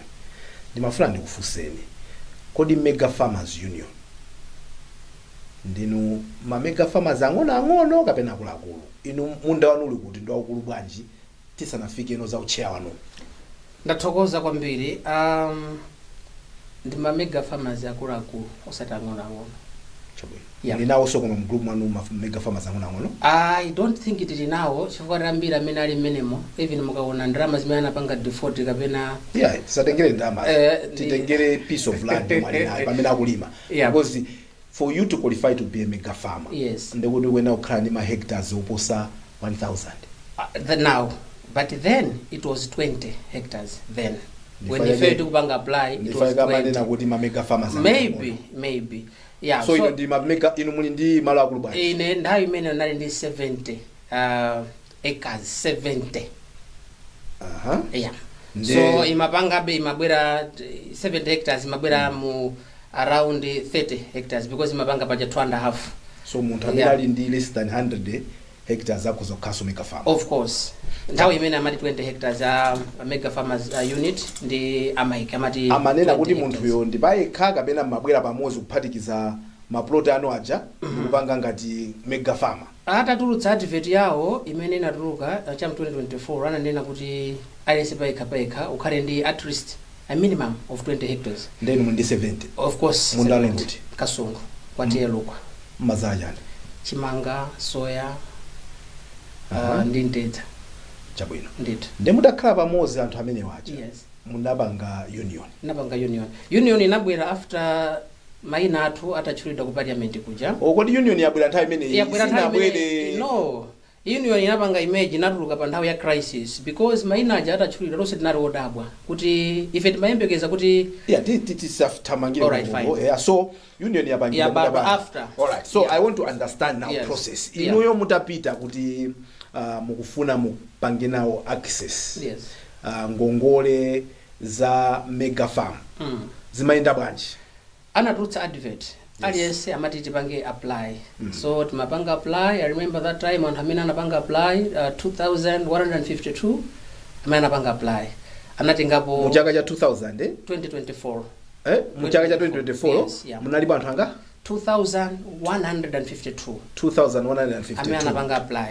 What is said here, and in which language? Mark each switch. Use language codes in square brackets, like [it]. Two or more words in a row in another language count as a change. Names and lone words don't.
[ny] Ndimafuna ndikufunseni, kodi Mega Farmers Union ndinu ma Mega Farmers ang'ono kapena akuluakulu? Inu munda wanu uli kuti ndi waukulu bwanji tisanafike ino za ucheya wanu? Ndathokoza kwambiri. Ndi ma Mega Farmers akuluakulu osati ang'ono. Yeah. Ninawo so koma mgroup mwanu ma Mega Farmers ang'ono? [en] I don't think it is now. [ny] Chifukwa rambira amene ali menemo, even mukaona ndrama zimene anapanga default kapena tisatengere ndrama, titengere [en] piece of land [ny] mwali nayo pamene akulima. [en] Because for you to qualify to be a Mega Farmer, yes, [ny] ndekuti wena ukhala ndi ma hectares oposa 1000. [en] Now, but then it was 20 hectares then. When you failed to apply, it was 20. Maybe. Yeah. [ny] So inu ndi mapmeka inu muli ndi malo akulu bwanji? Ine ndayo imene nali ndi 70 acres, 70. Yeah. So imapanga be imabwera 70 hectares imabwera mu [en] around 30 hectares [ny] because imapanga paja 2.5. So munthu amene ali ndi [en] less than 100 hectares [ny] akuzokhaso Mega Farm. [en] Of course. [ny] Ndawo imene amati 20 hectares Mega Farmers unit ndi amaika amati amanena kuti munthuyo ndi payekha kapena mabwera pamodzi kuphatikiza maplot anu aja kupanga ngati Mega Farmer. Atatulutsa advert yawo imene inatuluka cha 2024 ananena kuti aliyense payekha ukhale ndi [en] at least a minimum of 20 hectares. [ny] Then mundi 70. [en] Of course. [ny] Mundalo kuti Kasungu kwatiyelukwa mazajani chimanga, soya, ndi ntedza. Chabwino. Ndithu. Ndi mutakhala pamodzi anthu amene wacha. [en] Yes. [ny] Munapanga union. Napanga union. Union inabwera after mayina athu atachulidwa ku parliament kuja. Kodi union yabwera nthawi imene sinabwere? No. Union inapanga image inatuluka pa nthawi ya crisis because mayina aja atachulidwa lonse tinali odabwa kuti ife timayembekeza kuti tisaftamangire. [en] Alright, fine. [ny] Yeah, so union yapangidwa [en] after. Alright. So I want to understand now process. [ny] Inuyo mutapita kuti mukufuna mupange nawo access. [en] Yes. [ny] Ngongole za Mega Farm. Zimayenda bwanji? Anatulutsa advert. Aliyense amati tipange apply. So timapanga apply. [en] I remember that time [ny] anthu amene anapanga apply 2152 amene anapanga apply. Anatengapo mu chaka cha 2000 2024. Mu chaka cha 2024 [en] yes, yeah. [ny] Munalipo anthu anga 2152. 2152 amene anapanga apply.